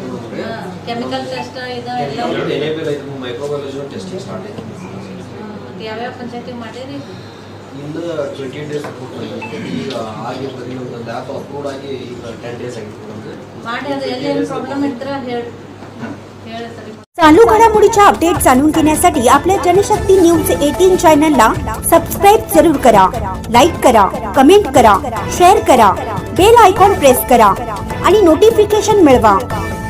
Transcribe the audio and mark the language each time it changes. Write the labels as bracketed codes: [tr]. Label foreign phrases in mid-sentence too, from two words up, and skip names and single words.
[en] chemical test [kn] ಇದು ಎಲ್ಲ [en] microbiology testing start [kn] ಆಯಿತು ಯಾವ್ಯಾವ ಪಂಚಾಯತಿಗೆ ಮಾಡೀರಿ ಇಂದು 28 ಡೇಸ್ ಈಗ ಆಗಿರ್ತದೆ ಒಂದು [en] lab approve [kn] ಆಗಿ ಈಗ 10 ಡೇಸ್ ಆಗಿತ್ತು ಮಾಡಿ ಅದು ಎಲ್ಲಿ ಪ್ರಾಬ್ಲಮ್ ಇದ್ರೆ ಹೇಳಿ ಸರಿ [mr] चालू घडामोडीच्या अपडेट जाणून घेण्यासाठी आपल्या जनशक्ती न्यूज 18 चॅनलला सबस्क्राईब जरूर करा, लाईक करा, कमेंट करा, शेअर करा, [en] bell icon press [mr] करा आणि नोटिफिकेशन मिळवा.